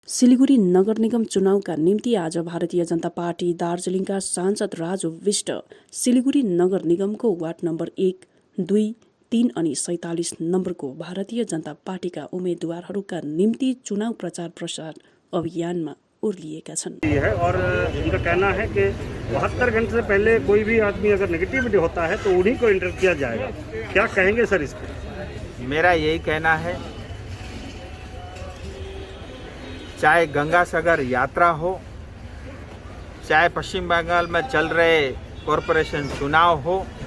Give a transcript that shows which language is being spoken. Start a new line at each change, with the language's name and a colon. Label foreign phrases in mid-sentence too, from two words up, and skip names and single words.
Nepali: सिलिगुडी नगर निगम चुनावका निम्ति आज भारतीय जनता पार्टी दार्जिलिङका सांसद राजु विष्ट सिलिगुडी नगर निगमको वार्ड नम्बर 1, 2, 3 अनि 47 नम्बरको भारतीय जनता पार्टीका उम्मेद्वारहरूका निम्ति चुनाव प्रचार प्रसार अभियानमा उर्लिएका छन्।
Hindi: और उनका कहना है कि 72 घंटे से पहले कोई भी आदमी अगर नेगेटिविटी होता है तो उन्हीं को इंटर किया जाएगा। क्या कहेंगे सर इस पर? मेरा यही कहना है, चाहे गंगा सागर यात्रा हो, चाहे पश्चिम बंगाल में चल रहे कॉरपोरेशन चुनाव हो,